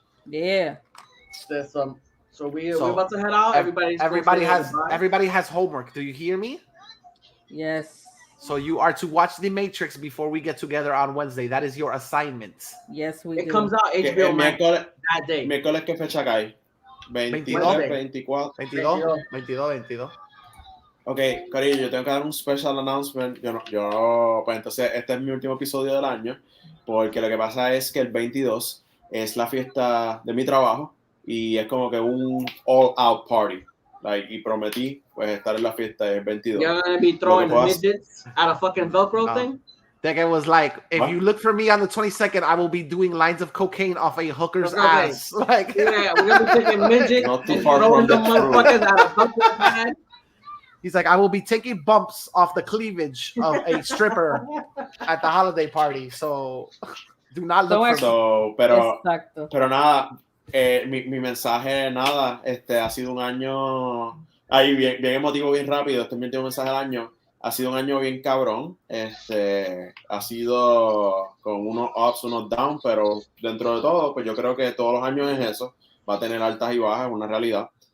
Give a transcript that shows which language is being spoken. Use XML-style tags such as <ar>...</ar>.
<en>Yeah. So we're about to head out. Everybody has homework. Do you hear me? Yes. So you are to watch the Matrix before we get together on Wednesday. That is your assignment. Yes, we do. It comes out HBO Max that day.</en> <es>Miércoles, ¿qué fecha cae? 22, 24. 22. Ok, cariño, yo tengo que dar un</es> <en>special announcement.</en> <es>Pues entonces este es mi último episodio del año, porque lo que pasa es que el 22 es la fiesta de mi trabajo y es como que un</es> <en>all-out party.</en> <es>Like, y prometí pues estar en la fiesta el 22.</es> <en>You're gonna be throwing midgets at a fucking Velcro thing? Like it was like, if you look for me on the 22nd, I will be doing lines of cocaine off a hooker's ass. Like, yeah, we're gonna be taking midgets and throwing them motherfuckers at a Velcro pad. He's like, I will be taking bumps off the cleavage of a stripper at the holiday party. So do not look for me.</en> <es>Pero nada, mi mensaje, nada, ha sido un año ahí bien emotivo, bien rápido. Este es mi último mensaje del año. Ha sido un año bien cabrón, ha sido con unos ups, unos downs, pero dentro de todo, pues yo creo que todos los años es eso, va a tener altas y bajas, es una realidad.</es>